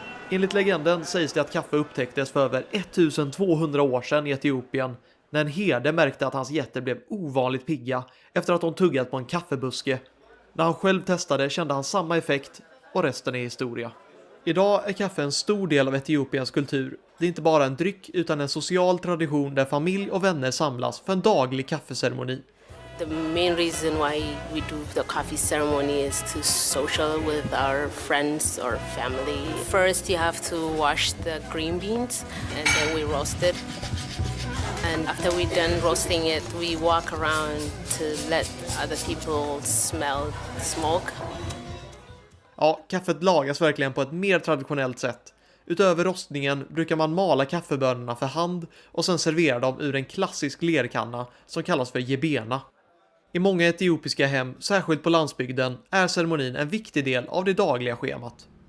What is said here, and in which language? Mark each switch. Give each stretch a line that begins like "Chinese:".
Swedish: Enligt legenden sägs det att kaffe upptäcktes för över 1200 år sedan i Etiopien när en herde märkte att hans getter blev ovanligt pigga efter att de tuggat på en kaffebuske. När han själv testade kände han samma effekt och resten är historia. Idag är kaffe en stor del av Etiopiens kultur. Det är inte bara en dryck utan en social tradition där familj och vänner samlas för en daglig kaffeceremoni.
English: The main reason why we do the coffee ceremony is to social with our friends or family. First you have to wash the green beans and then we roast it. And after we're done roasting it, we walk around to let other people smell the smoke.
Swedish: Ja, kaffet lagas verkligen på ett mer traditionellt sätt. Utöver rostningen brukar man mala kaffebönorna för hand och sen servera dem ur en klassisk lerkanna som kallas för jebena. I många etiopiska hem, särskilt på landsbygden, är ceremonin en viktig del av det dagliga schemat.